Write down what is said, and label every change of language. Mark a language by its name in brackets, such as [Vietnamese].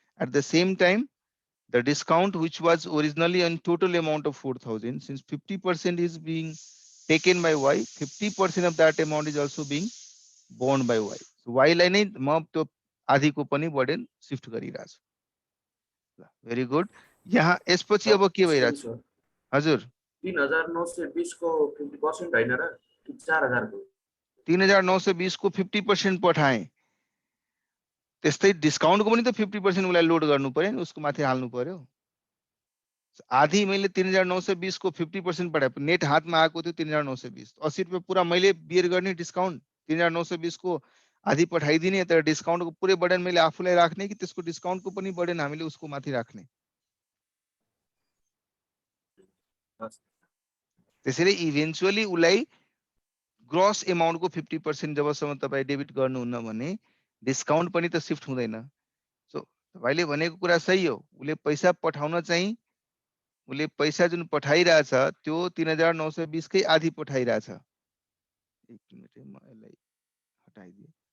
[English] At the same time the discount which was originally on total amount of 4000, since 50% is being taken by y, 50% of that amount is also being borne by y. [Nepali] So y लाई नै म त्यो आधीको पनि burden shift गरिरहेछु। ल very good. यहाँ यसपछि अब के भइरहेछ हजुर? 3920 को 50% हैन र 4000 को 3920 को 50% पठाए, त्यस्तै डिस्काउन्टको पनि त 50% उसलाई लोड गर्नु पर्यो नि, उसको माथि हाल्नु पर्यो। आधी मैले 3920 को 50% पठाए, नेट हातमा आएको थियो 3920, 80 रुपैयाँ पुरा मैले बियर गर्ने डिस्काउन्ट 3920 को आधी पठाइदिने तर डिस्काउन्टको पुरै बर्डन मैले आफूलाई राख्ने कि त्यसको डिस्काउन्टको पनि बर्डन हामीले उसको माथि राख्ने? त्यसैले इभेन्चुअली उसलाई ग्रस एमाउन्टको 50% जबसम्म तपाईँ डेबिट गर्नुहुन्न भने डिस्काउन्ट पनि त शिफ्ट हुँदैन। सो तपाईँले भनेको कुरा सही हो, उसले पैसा पठाउन चाहिँ उसले पैसा जुन पठाइरहेछ त्यो 3920 कै आधी पठाइरहेछ। एक मिनट है, म यसलाई हटाइदिए।